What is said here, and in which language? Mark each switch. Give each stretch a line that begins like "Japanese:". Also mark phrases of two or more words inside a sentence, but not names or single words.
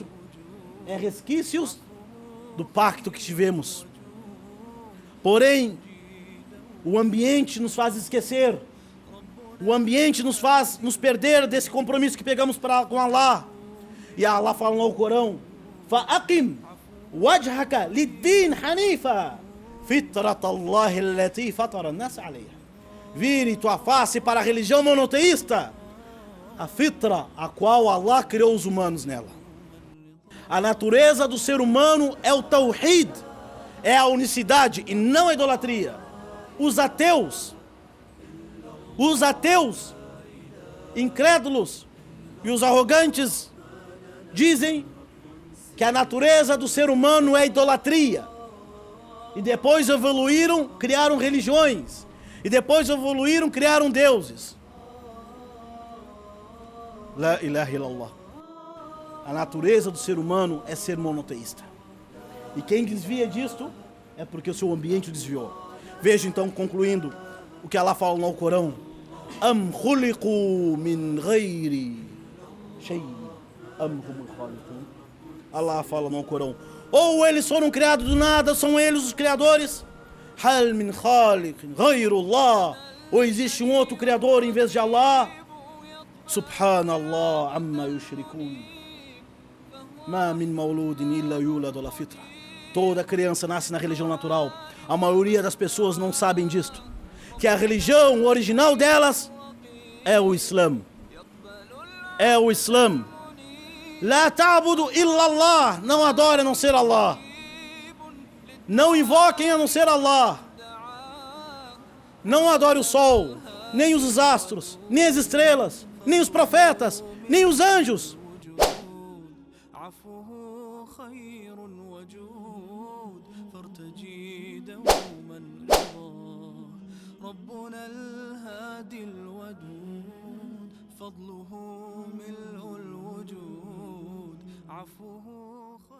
Portuguese: É resquícios do pacto que tivemos. Porém, o ambiente nos faz esquecer. O ambiente nos faz nos perder desse compromisso que pegamos com Allah. E Allah fala no Alcorão:
Arabic: فَأَقِمْ وَجْهَكَ لِلدِّينِ حَنِيفًا فطرة الله التي فطر الناس عليها.
Portuguese: Vire tua face para a religião monoteísta, a fitra, a qual Allah criou os humanos nela. A natureza do ser humano é o tawhid, é a unicidade e não a idolatria. Os ateus incrédulos e os arrogantes dizem que a natureza do ser humano é idolatria. E depois evoluíram, criaram religiões. E depois evoluíram, criaram deuses.
Arabic: لا إله إلا الله.
Portuguese: A natureza do ser humano é ser monoteísta. E quem desvia disto é porque o seu ambiente desviou. Veja então, concluindo, o que Allah fala no Corão.
Arabic: أم خلقوا من غير شيء أم هم الخالقون.
Portuguese: Allah fala no Corão. Ou eles foram criados do nada, são eles os criadores.
Arabic: هل من خالق غير الله.
Portuguese: Ou existe um outro criador em vez de Allah.
Arabic: سبحان الله عما يشركون. ما من مولود إلا يولد على الفطرة.
Portuguese: Toda criança nasce na religião natural. A maioria das pessoas não sabem disto. Que a religião original delas é o Islã. É o Islã.
Arabic: لا تعبدوا إلا الله.
Portuguese: Não adore a não ser Allah. Não invoquem a não ser Allah. Não adore o sol, nem os astros, nem as estrelas, nem os profetas, nem os anjos.
Arabic: ربنا الهادي الودود فضله ملء الوجود عفوه